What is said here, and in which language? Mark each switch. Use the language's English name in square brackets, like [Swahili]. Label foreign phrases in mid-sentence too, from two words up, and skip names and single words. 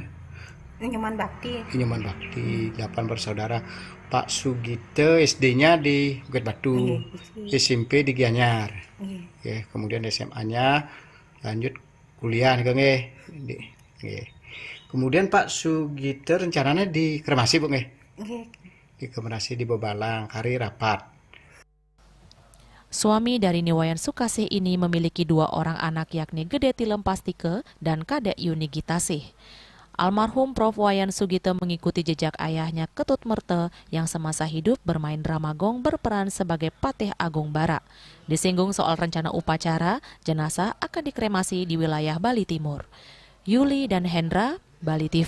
[Indonesian] Nyoman Bakti. 8 bersaudara. Pak Sugite SD-nya di Bukit Batu, SMP di Gianyar. Kemudian SMA-nya lanjut kuliah di Kemudian Pak Sugito rencananya dikremasi, Bu, nggih? Nggih. Dikremasi di Bobalang, hari rapat. Suami dari Niwayan Sukasih ini memiliki 2 orang anak yakni Gede Tilem Pastike dan Kadek Yuni Gitasih. Almarhum Prof. Wayan Sugito mengikuti jejak ayahnya Ketut Merte yang semasa hidup bermain drama gong berperan sebagai Patih Agung Bara. Disinggung soal rencana upacara, jenazah akan dikremasi di wilayah Bali Timur. Yuli dan Hendra, Bali TV.